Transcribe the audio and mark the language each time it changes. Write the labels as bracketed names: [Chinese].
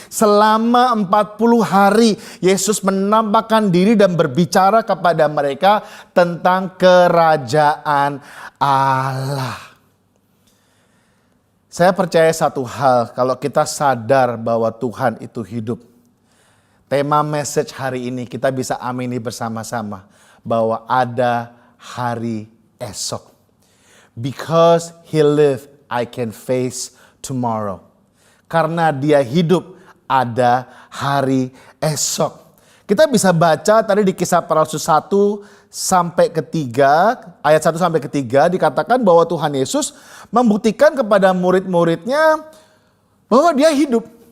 [Indonesian] Selama 40 hari Yesus menampakkan diri dan berbicara kepada mereka tentang kerajaan Allah. Saya percaya satu hal, kalau kita sadar bahwa Tuhan itu hidup. Tema message hari ini kita bisa amini bersama-sama bahwa ada hari esok. [English] Because he lived, I can face tomorrow. [Indonesian] Karena dia hidup, ada hari esok. Kita bisa baca tadi di Kisah Para Rasul 1 sampai ke 3, ayat 1 sampai ke 3 dikatakan bahwa Tuhan Yesus membuktikan kepada murid-muridnya bahwa dia hidup.